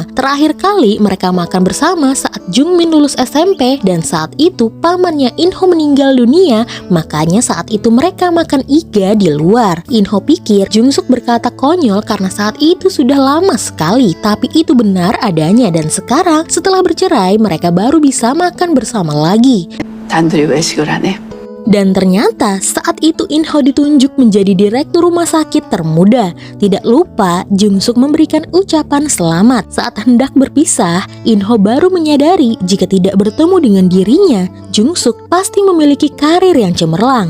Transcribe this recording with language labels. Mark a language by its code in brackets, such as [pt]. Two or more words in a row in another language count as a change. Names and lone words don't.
[id] Terakhir kali mereka makan bersama saat Jungmin lulus SMP dan saat itu pamannya Inho meninggal dunia, makanya saat itu mereka makan iga di luar. Inho pikir Jungsuk berkata konyol karena saat itu sudah lama sekali, tapi itu benar adanya dan sekarang setelah bercerai mereka baru bisa makan bersama lagi. [ko] 단둘이 외식을 하네. [id] Dan ternyata saat itu Inho ditunjuk menjadi direktur rumah sakit termuda. Tidak lupa Jungsuk memberikan ucapan selamat. Saat hendak berpisah, Inho baru menyadari jika tidak bertemu dengan dirinya, Jungsuk pasti memiliki karir yang cemerlang.